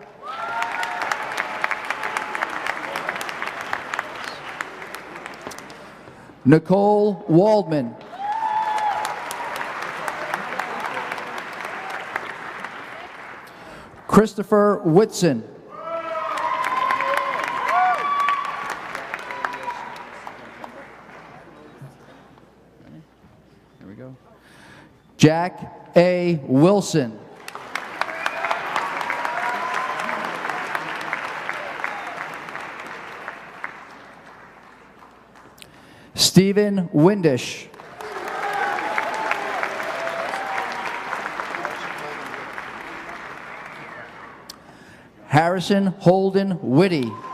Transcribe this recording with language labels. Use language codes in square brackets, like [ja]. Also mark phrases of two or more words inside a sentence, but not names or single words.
[en] Nicole Waldman. Christopher Whitson. Here we go. Jack A. Wilson. Stephen Windish. Harrison Holden Whitty.